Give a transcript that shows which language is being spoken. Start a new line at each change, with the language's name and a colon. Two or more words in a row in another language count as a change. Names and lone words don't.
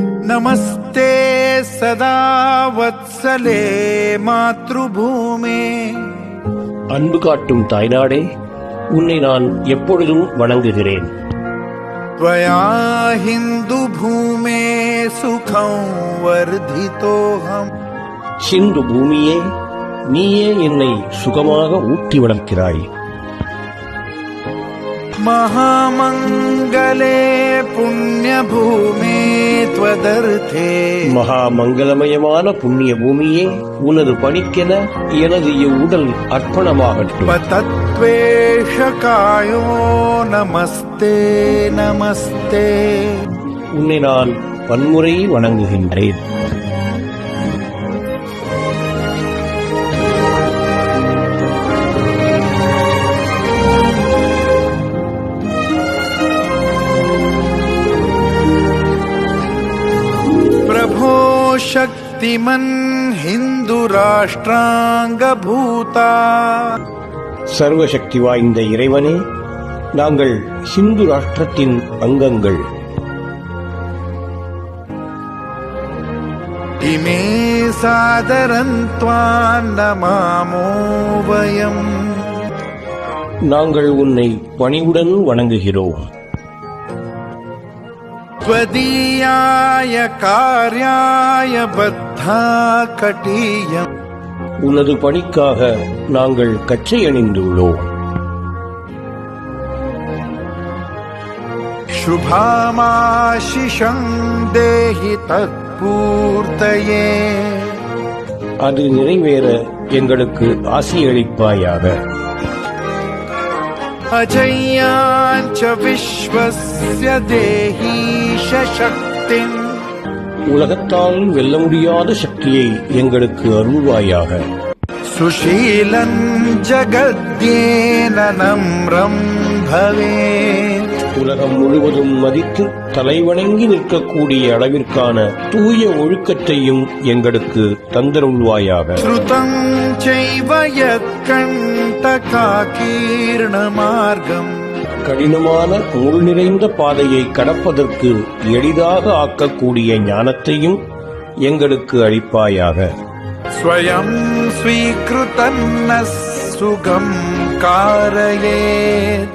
Sanskrit: नमस्ते सदा वत्सले मातृभूमे.
Tamil: அன்பு காட்டும் தாய்நாடே, உன்னை நான் எப்பொழுதும் வணங்குகிறேன்.
Sanskrit: त्वया हिंदु भूमे सुखं वर्धितोऽहम्.
Tamil: சிந்து பூமியே, நீயே என்னை சுகமாக ஊட்டி வளர்க்கிறாய்.
Sanskrit: महामंगले पुण्यभूमे त्वदर्थे.
Tamil: மகா மங்களமயமான புண்ணிய பூமியே, உனது பணிக்கென எனது இவ்வுடல் அர்ப்பணமாகட்டும்.
Sanskrit: पतत्वेषकायो नमस्ते नमस्ते.
Tamil: உன்னை நான் பன்முறை வணங்குகின்றேன்.
Sanskrit: प्रभो शक्तिमन् हिंदु राष्ट्रांग भूता.
Tamil: சர்வசக்தி வாய்ந்த இறைவனே, நாங்கள் ஹிந்து ராஷ்டிரத்தின் அங்கங்கள்.
Sanskrit: इमे सादरं त्वां नमामो वयम्.
Tamil: நாங்கள் உன்னை பணிவுடன் வணங்குகிறோம்.
Sanskrit: त्वदीयाय कार्याय बद्धा कटीयम्.
Tamil: உனது பணிக்காக நாங்கள் கச்சை அணிந்துள்ளோம்.
Sanskrit: शुभामाशिषं देहि तत्पूर्तये.
Tamil: அது நிறைவேற எங்களுக்கு ஆசியளிப்பாயாக.
Sanskrit: अजय्याञ्च विश्वस्य देहि शक्तिम्.
Tamil: உலகத்தால் வெல்ல முடியாத சக்தியை எங்களுக்கு அருள்வாயாக.
Sanskrit: सुशीलं जगद्येन नम्रं भवेत्.
Tamil: உலகம் முழுவதும் மதித்து தலைவணங்கி நிற்கக்கூடிய அளவிற்கான தூய ஒழுக்கத்தையும் எங்களுக்கு தந்தருள்வாயாக.
Sanskrit: श्रुतं चैव यत्कण्टकाकीर्णमार्गम्.
Tamil: கடினமான முள் நிறைந்த பாதையை கடப்பதற்கு எளிதாக ஆக்கக்கூடிய ஞானத்தையும் எங்களுக்கு அளிப்பாயாக.
Sanskrit: स्वयं स्वीकृतं नः सुगं कारयेत्.